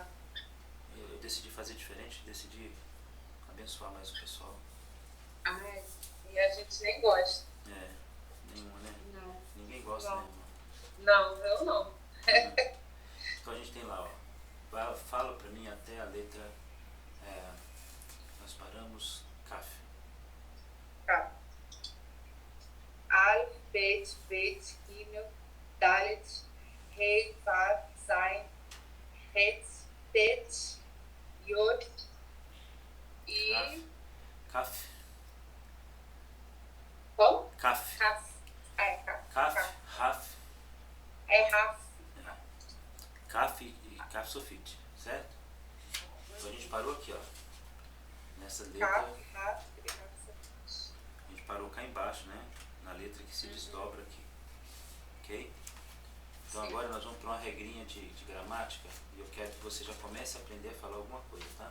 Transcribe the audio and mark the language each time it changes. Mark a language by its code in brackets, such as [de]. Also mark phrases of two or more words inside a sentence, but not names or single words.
[pt] Eu decidi fazer diferente, decidi abençoar mais o pessoal. Ai, e a gente nem gosta. É, nenhuma, né? Não. Ninguém gosta, Não. né, Amanda? Não, eu não. Então a gente tem lá, ó. Fala pra mim até a letra. Nós paramos. Kaf. Tá. [he] אלף, בית, בית, גימל, דלת, הא, וו, זין, חית, טית, יוד... [pt] Kaf. Como? Kaf. Kaf. Ah, é Kaf. Kaf, Raf. É Raf. Kaf e [he] כף סופית, [pt] certo? Então a gente parou aqui, ó. Nessa letra. Kaf, Raf e Raf. A gente parou cá embaixo, né? Na letra que se desdobra aqui. Ok? Então Sim. agora nós vamos para uma regrinha de gramática e eu quero que você já comece a aprender a falar alguma coisa, tá?